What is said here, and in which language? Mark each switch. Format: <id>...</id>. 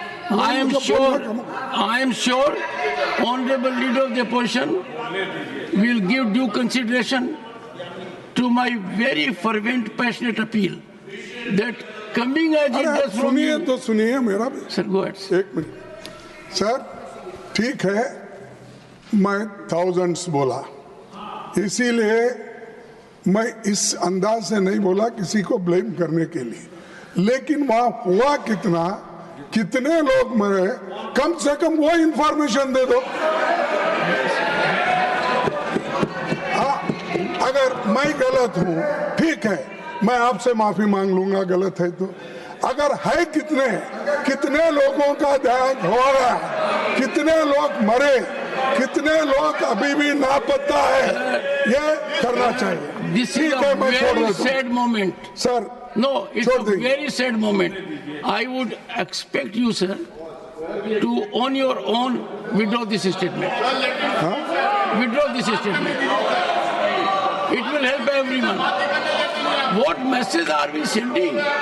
<en>I am sure, Honorable Leader of the Opposition will give due consideration to my very fervent, passionate appeal that coming as it does from</en> <hi>सुनिए</hi> <en>you.</en> <hi>तो सुनिए मेरा भी।</hi> <en>Sir, go ahead.</en> <hi>एक minute. Sir, ठीक है, मैं thousands बोला, इसीलिए मैं इस अंदाज से नहीं बोला किसी को ब्लेम करने के लिए, लेकिन वहां हुआ कितने लोग मरे, कम से कम वो इंफॉर्मेशन दे दो। अगर मैं गलत हूं, ठीक है, मैं आपसे माफी मांग लूंगा गलत है तो। अगर है कितने लोगों का देहांत हुआ, कितने लोग मरे, कितने लोग अभी भी लापता है, ये करना चाहिए।</hi> <en>This is a very sad moment.</en> <hi>Sir,</hi> <en>No, it's a very sad moment. I would expect you, sir, to on your own withdraw this statement. Withdraw this statement. It will help everyone. What message are we sending?</en>